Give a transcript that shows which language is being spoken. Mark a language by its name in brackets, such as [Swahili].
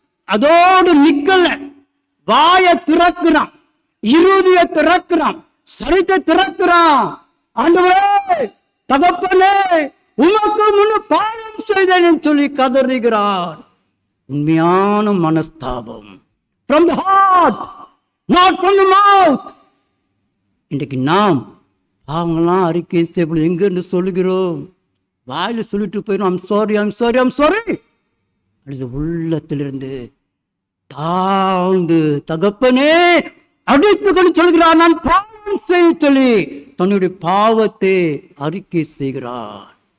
[Tamil] அதோடு நிக்கல, வாயை திறக்கிறான், இருதய திறக்கிறான், சரித்தை திறக்கிறான். ஆண்டவரே, தகப்பனே, உமக்கு முன்னு பாவம் செய்தேன் சொல்லி கதறுகிறான். உண்மையான மனஸ்தாபம். [English] From the heart, not from the mouth. [Tamil] இன்றைக்கு நாம் பாவங்கள்லாம் அறிக்கை செய்ய எங்கிருந்து சொல்லுகிறோம்? வாயில சொல்லிட்டு போயிடும், [English] I'm sorry, I'm sorry, I'm sorry. [Tamil] அது உள்ளத்திலிருந்து தாழ்ந்து, தகப்பனே அடித்துக்கொண்டு சொல்கிறார், நான் பாவம் செய்ய சொல்லி தன்னுடைய பாவத்தை அறிக்கை செய்கிறார்.